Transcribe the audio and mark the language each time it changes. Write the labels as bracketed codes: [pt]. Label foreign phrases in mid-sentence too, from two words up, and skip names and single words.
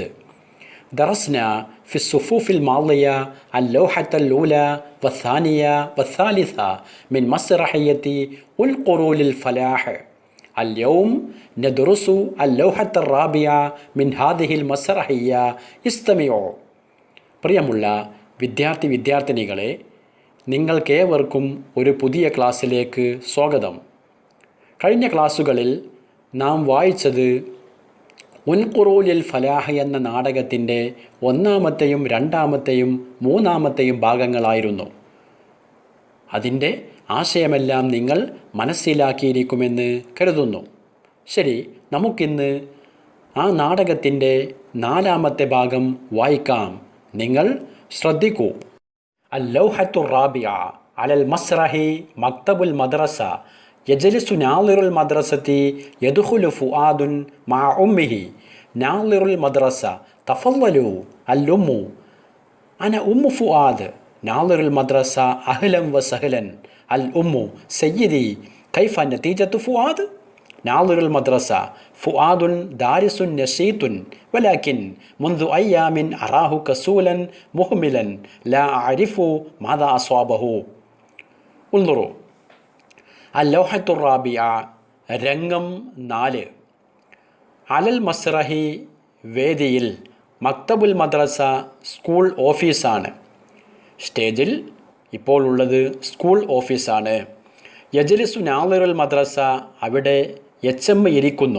[ar] درسنا في الصفوف الماضية اللوحة الأولى والثانية والثالثة من مسرحية انقروا للفلاح. اليوم ندرس اللوحة الرابعة من هذه المسرحية. استمعوا. [ml] പ്രിയമുള്ള വിദ്യാർത്ഥിനികളെ, നിങ്ങൾക്കേവർക്കും ഒരു പുതിയ ക്ലാസ്സിലേക്ക് സ്വാഗതം. കഴിഞ്ഞ ക്ലാസ്സുകളിൽ നാം വായിച്ചത് ഉൻഖുറൂ ലിൽ ഫലാഹ് എന്ന നാടകത്തിൻ്റെ ഒന്നാമത്തെയും രണ്ടാമത്തെയും മൂന്നാമത്തെയും ഭാഗങ്ങളായിരുന്നു. അതിൻ്റെ ആശയമെല്ലാം നിങ്ങൾ മനസ്സിലാക്കിയിരിക്കുമെന്ന് കരുതുന്നു. ശരി, നമുക്കിന്ന് ആ നാടകത്തിൻ്റെ നാലാമത്തെ ഭാഗം വായിക്കാം. നിങ്ങൾ ശ്രദ്ധിക്കൂ. [ar] اللوحة الرابعة على المسرح مكتب المدرسة يجلس ناظر المدرسة يدخل فؤاد مع أمه. ناظر المدرسة: تفضلوا. الأم: أنا أم فؤاد. ناظر المدرسة: أهلا وسهلا. الأم: سيدي، كيف نتيجة فؤاد؟ ناظر المدرسة: فؤاد دارس نشيط، ولكن منذ أيام أراه كسولا مهملا لا أعرف ماذا أصابه. انظروا. اللوحة الرابعة രംഗം 4. على المسرح വേദിയിൽ, مكتب المدرسة [en] school office. [ml] സ്റ്റേജിൽ ഇപ്പോൾ ഉള്ളത് [en] school office. [ar] يجلس ناظر المدرسة, [ml] അവിടെ HM ഇരിക്കുന്നു.